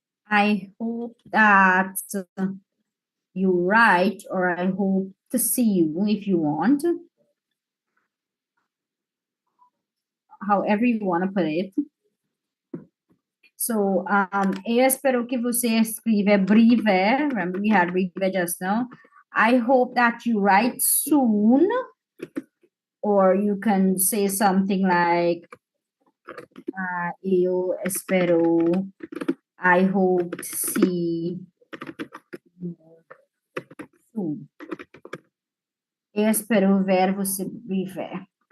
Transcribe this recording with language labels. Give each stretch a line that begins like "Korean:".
English: I hope that you write, or I hope to see you if you want. However you want to put it. So,
Portuguese: eu espero que você escreva breve.
English: Remember we had breve just now. I hope that you write soon. Or you can say something like,
Portuguese: eu espero,
English: I hope to see you soon.
Portuguese: Eu espero ver você breve.